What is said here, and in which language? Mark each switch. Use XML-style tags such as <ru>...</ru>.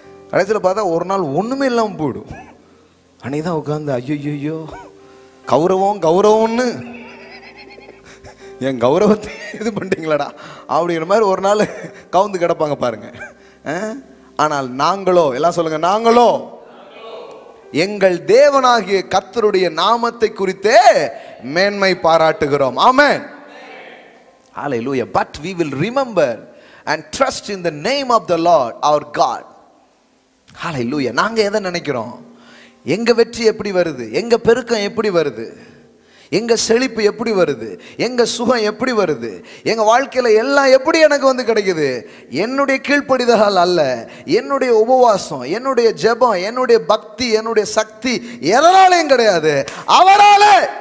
<ta>கடைசியில் பார்த்தா ஒரு நாள் ஒன்றுமே இல்லாமல் போயிடும். அன்னைக்கு தான் உட்காந்து ஐயோ கௌரவம்னு என் கௌரவத்தை இது பண்ணிட்டீங்களாடா அப்படிங்கிற மாதிரி ஒரு நாள் கவுந்து கிடப்பாங்க பாருங்க. ஆனால் நாங்களோ, எல்லாம் சொல்லுங்க, நாங்களோ எங்கள் தேவனாகிய கர்த்தருடைய நாமத்தை குறித்தே மேன்மை பாராட்டுகிறோம். ஆமென். ஹalleluya.</ta> <en>But we will remember and trust in the name of the Lord our God.</en> <ta>ஹalleluya. நாங்க எதை நினைக்கிறோம்? எங்க வெற்றி எப்படி வருது, எங்க பெருக்கம் எப்படி வருது, எங்க செழிப்பு எப்படி வருது, எங்க சுகம் எப்படி வருது, எங்க வாழ்க்கையில எல்லாம் எப்படி எனக்கு வந்து கிடைக்குது? என்னுடைய கீழ்ப்படிதல் அல்ல, என்னுடைய உபவாசம், என்னுடைய ஜெபம், என்னுடைய பக்தி, என்னுடைய சக்தி எதனாலையும் கிடையாது, அவராலே.</ta>